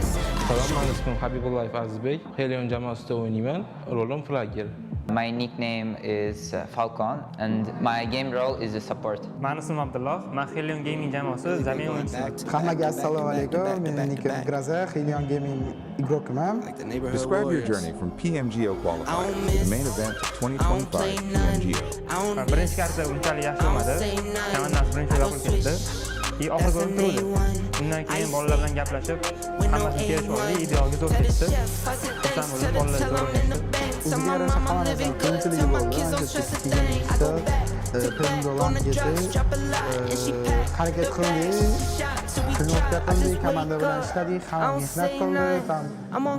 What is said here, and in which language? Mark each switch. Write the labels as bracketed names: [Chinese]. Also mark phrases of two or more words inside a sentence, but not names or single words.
[Uzbek] Assalomu alaykum, Habibullayev Azizbek. Helion jamoasida o'ynayman. Rolim flagger. [English] My nickname is Falcon and my game role is a support. [Uzbek] Mani ismim Abdulloh. Men Helion Gaming jamoasi zamin o'yinchisiman. Hammaga assalomu alaykum. Mening nikim Graza, Helion Gaming игрокman. [English] Describe your journey from PMGO qualifier to the main event of 2025 PMGO. [Uzbek] Birinchi karta unchalik yaxshi bo'lmadi. Komandamiz birinchi yo'qib ketdi. Oxirgi o'yin turdi. Undan keyin bolalar bilan gaplashib, hammasini kelishib oldik, idealga zo'r ketdi. Xursand bo'ldim, bolalar zo'r o'ynashdi. Bizga yarasha hammasidan qiyinchiligi bo'ldi. Harakat qildik, trenirovka qildik, komanda bilan ishladik, hamma mehnat qildik.